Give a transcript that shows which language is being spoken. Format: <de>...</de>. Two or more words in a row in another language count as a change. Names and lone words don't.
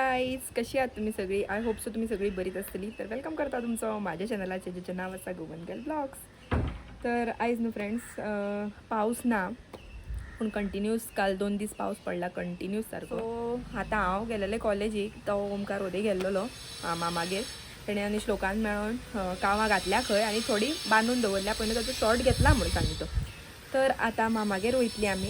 <kok>गाईज, कशी आहात तुम्ही सगळी?</kok> <en>I hope so</en> <kok>तुम्ही सगळी बरीच असतली. तर वेलकम करता तुमचं माझ्या चॅनलाचे ज्याचं नाव असा गोवनगल ब्लॉग्स. तर आयज</kok> <en>new friends,</en> <kok>पाऊस ना पूण कंटिन्यूस काल 2 दीस पाऊस पडला कंटिन्यूस सारको. सो आतां हांव गेलेलें कॉलेजीक. तो ओमकार उदय गेल्लो मामागेर. तेणें आनी श्लोकान मेळोन कांवां घातल्या खंय आनी थोडी बांदून दवरल्या. पयलीं ताचो शॉर्ट घेतला म्हणून सांगी तो. तर आतां मामागेर वयतलीं आमी.</kok>